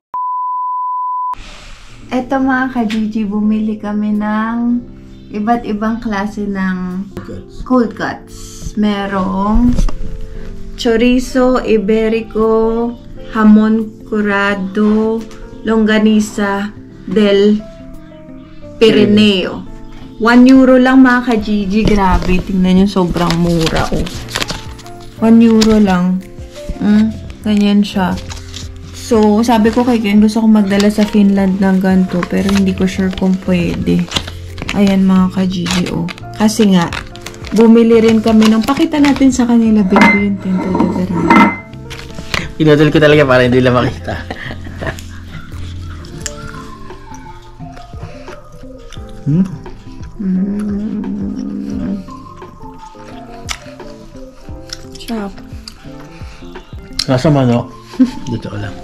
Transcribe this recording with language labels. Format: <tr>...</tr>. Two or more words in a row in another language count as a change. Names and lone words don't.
<tl>Eto mga ka-Gigi, bumili kami ng iba't ibang klase ng cold cuts. Merong chorizo, iberico,</tl> <es>hamon curado, longganisa del Pirineo.</es> <tl>1 euro lang mga ka-Gigi. Grabe, tingnan nyo, sobrang mura. Oh. 1 euro lang. Ganyan siya. So, sabi ko kay Ken, gusto ko magdala sa Finland ng ganito, pero hindi ko sure kung pwede. Ayan mga ka-Gigi, oh. Kasi nga, bumili rin kami ng, pakita natin sa kanila, baby, yung</tl> <es>tinto de verano.</es> <tl>Pinutol ko talaga para hindi lang makita. Chop. Nasa manok. Dito ko lang.</tl>